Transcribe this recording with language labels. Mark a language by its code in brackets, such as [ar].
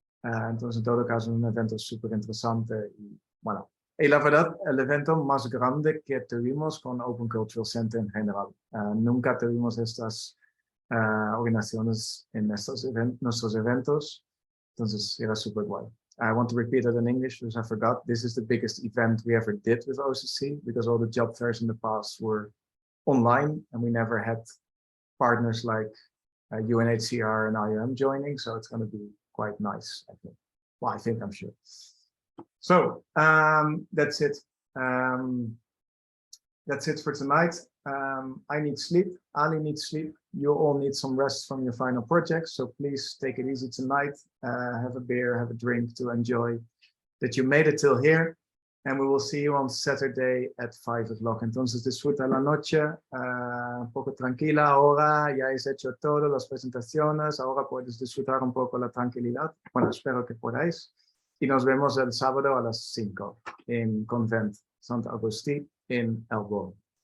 [es] Entonces, en todo caso, es un evento súper interesante. Y, bueno, y la verdad, el evento más grande que tuvimos con Open Cultural Center en general. Nunca tuvimos estas organizaciones en nuestros eventos. Entonces era super guay. [en] I want to repeat it in English because I forgot. This is the biggest event we ever did with OCC because all the job fairs in the past were online and we never had partners like UNHCR and IOM joining. So it's going to be quite nice, I think. Well, I think, I'm sure. So that's it. That's it for tonight. I need sleep. Ali needs sleep. You all need some rest from your final projects. So please take it easy tonight. Have a beer, have a drink to enjoy that you made it till here. And we will see you on Saturday at 5 o'clock. [es] Entonces disfruta la noche, un poco tranquila ahora. Ya has hecho todas las presentaciones. Ahora puedes disfrutar un poco la tranquilidad. Bueno, espero que podáis. Y nos vemos el sábado a las 5 en Convent Sant Agustí en Elbow.